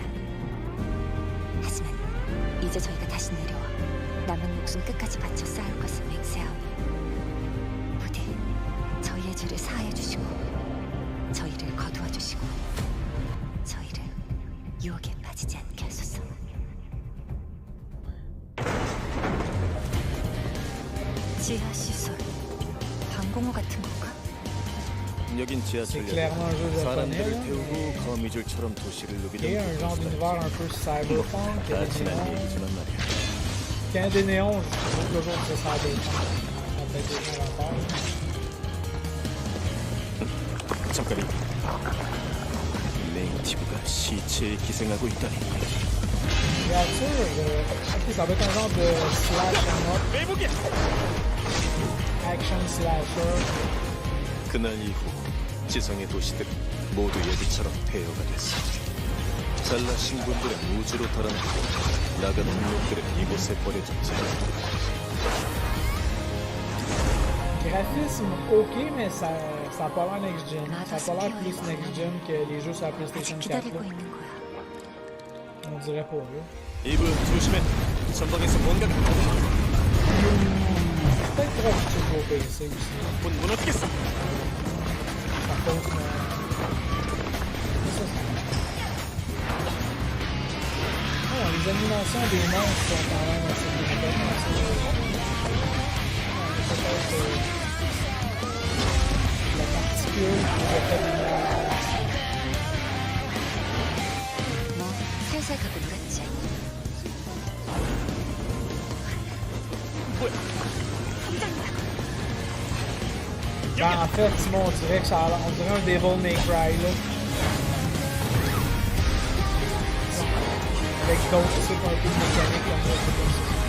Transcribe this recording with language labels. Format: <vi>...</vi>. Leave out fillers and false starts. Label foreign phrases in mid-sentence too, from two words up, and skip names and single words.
<ko>하지만 이제 저희가 다시 내려와 남은 목숨 끝까지 바쳐 싸울 것을 맹세하오니 부디 저희의 죄를 사하여 주시고 저희를 거두어 주시고 저희를 유혹에 빠지지 않게 하소서. 지하 시설, 방공호 같은 건가? 여긴 지하철역. 사람들을 태우고 거미줄처럼 도시를 누비던</ko> <fr>un genre d'univers un peu cyberpunk.</fr> <ko>지난 얘기지만 말이야.</ko> <fr>Quand il y a des néons, je trouve toujours que ça cyberpunk. Ça fait des gens à part.</fr> <ko>잠깐이. 네이티브가 시체에 기생하고 있다니.</ko> <fr>Créature, ok, ça va être un genre de</fr> <en>slash up. Action slasher.</en> <ko>그날 이후 지성의 도시들은 모두 예비처럼 폐허가 됐어. 잘나신 분들은 우주로 달아나고 나가는 놈들은 이곳에 버려졌지.</ko> <fr>Graphisme ok, mais ça a pas l'air next-gen. Ça a pas l'air plus next-gen que les jeux sur la PlayStation 4.</fr> <ko>기다리고 있는 거야.</ko> <fr>On dirait pas, là.</fr> <ko>이브 조심해. 전방에서 뭔가가.</ko> <fr>Peut-être trop sur vos PC aussi.</fr> <ko>문 무너뜨겠어.</ko> <fr>Par contre, les animations des monstres sont quand même assez bien faites. Peut-être la particule qui a fait des monstres.</fr> <ko>뭐 살살 가고 놀았지.</ko> <fr>Ben, en fait, Simon, on dirait que ça a, on dirait un Devil May Cry, là. Avec d'autres trucs un peu de mécanique, comme ça, c'est comme ça.</fr>